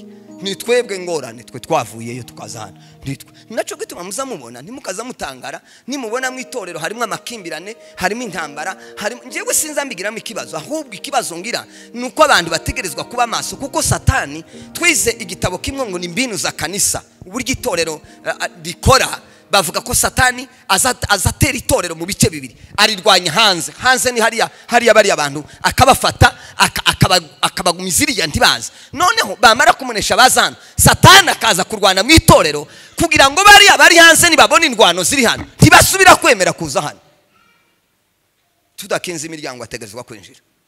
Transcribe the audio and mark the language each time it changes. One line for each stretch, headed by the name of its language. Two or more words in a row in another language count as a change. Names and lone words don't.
Rundi: ni twebwe ngorane twe twavuyeyo tukazana naco gituma muzamubona ntimukaza mutangara nimubona mu itorero harimo amakimbirane harimo intambara harimo njewe sinza mbigiramo ikibazo ahubwo ikibazo ngira nuko abantu bategerezwa kuba maso kuko satani twize igitabo kimwe ngo ni
Swahili: mbinu za kanisa
Rundi: uburyo itorero rikora bavuga ko satani azatera itorero mu bice bibiri arirwanya hanze ni hariya bari abantu akabafata akabagumiziriya ntibaza noneho bamara kumunesha bazana satani akaza kurwana mu itorero kugira ngo bari hanze nibabona indwano ziri hano ntibasubira kwemera kuza hano tudakinze imiryango ategerezwa kwinjira